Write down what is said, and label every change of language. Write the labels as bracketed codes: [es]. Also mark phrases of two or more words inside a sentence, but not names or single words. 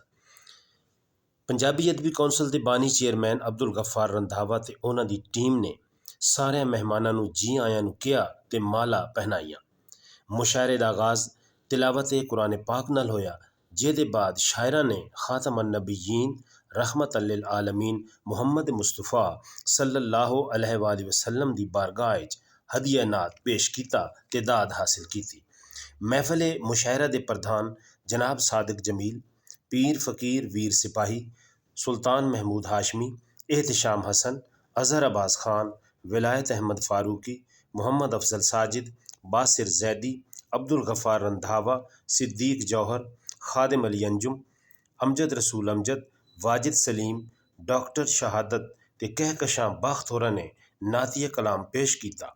[pa] پنجابی ادبی کونسل دے بانی چیئرمین عبد الغفار رندھاوا تے انہاں دی ٹیم نے سارے مہماناں نوں جی آیاں نوں کیا تے مالا پہنائیاں. مشاعرے دا آغاز تلاوت قرآن پاک نال ہویا، جیدے بعد شاعرہ نے [ar] خاتم النبيين رحمة للعالمين محمد مصطفى صلى الله عليه وسلم [pa] دی بارگاہ چ ہدیہ نعت پیش کیتا تے داد حاصل کیتی. محفل مشاعرہ دے پردھان جناب صادق جمیل، پیر فقیر ویر سپاہی سلطان محمود ہاشمی، احتشام حسن، اظہر عباس خان، ولایت احمد فاروقی، محمد افضل ساجد، باصر زیدی، عبد الغفار رندھاوا، صدیق جوہر، خادم علی انجم، امجد رسول امجد، واجد سلیم، ڈاکٹر شہادت تے کہکشاں بخت ہوراں نے نعتیہ کلام پیش کیا.